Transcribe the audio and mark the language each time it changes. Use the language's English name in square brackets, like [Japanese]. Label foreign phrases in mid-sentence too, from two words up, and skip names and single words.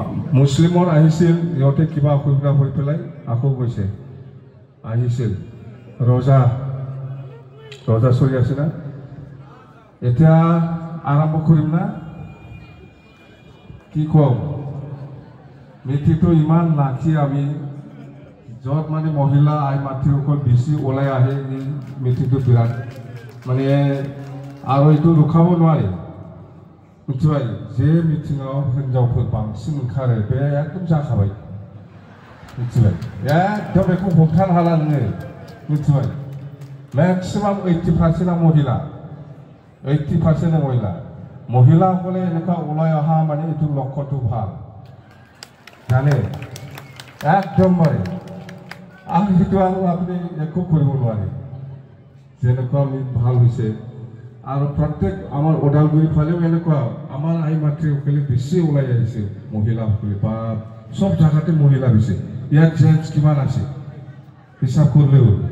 [Assamese] মুছলিমৰ আহিছিল ইহঁতে কিবা অসুবিধা হৈ পেলাই আকৌ গৈছে আহিছিল ৰজা চলি আছে না এতিয়া আৰম্ভ কৰিম না কি কম মিটিংটো ইমান নাখি আমি য'ত মানে মহিলা আই মাতৃসকল বেছি ওলাই আহে এই মিটিংটো বিৰাট মানে আৰু এইটো ৰখাব নোৱাৰি [Bodo] मिथिबाय जे मिथिङाव हिनजावफोर बांसिन ओंखारो बे एकदम जाखाबाय मिथिबाय एकदम बेखौ हमथानो हाला नोङो मिथिबाय मेक्सिमाम 80% [Assamese] महिला 80% महिलाসকলে এনেকুৱা ওলাই অহা মানে এইটো লক্ষণটো ভাল জানে একদমবাৰে আৰু সেইটো আপুনি একো কৰিব নোৱাৰে যেনেকুৱা ভাল হৈছে আৰু প্ৰত্যেক আমাৰ ওদালগুৰি ফালেও এনেকুৱা আমাৰ আই মাতৃসকলে বেছি ওলাই আহিছে মহিলাসকলে বা সব জাগাতে মহিলা বেছি ইয়াত জেন্টছ কিমান আছে হিচাপ কৰিলেও